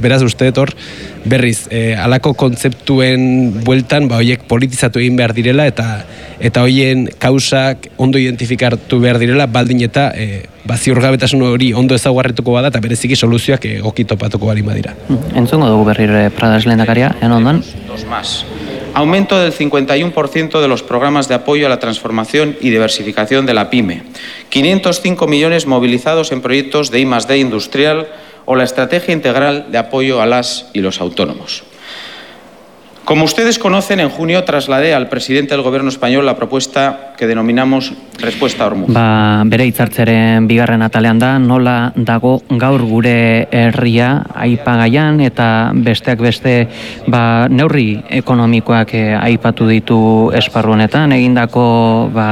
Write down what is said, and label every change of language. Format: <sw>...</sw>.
<eu>Beraz, uste dut hor, berriz, alako kontzeptuen bueltan, horiek politizatu egin behar direla, eta horien kausak ondo identifikatu behar direla, baldin eta ziurgabetasun hori ondo ezaugarrituko bada, eta bereziki soluzioak okito patuko bali badira. Entzungo dugu berriro Pradas lehendakaria, en ondan?</eu> <es>Dos más. Aumento del 51% de los programas de apoyo a la transformación y diversificación de la PYME. 505 millones movilizados en proyectos de I+D industrial o la estrategia integral de apoyo a las y los autónomos. Como ustedes conocen, en junio trasladé al presidente del gobierno español la propuesta que denominamos Respuesta Ormuz.</es> <eu>Ba, bere hitzartzaren bigarren atalean da, nola dago gaur gure herria aipagaian, eta besteak beste neurri ekonomikoak aipatu ditu esparru honetan, egindako</eu>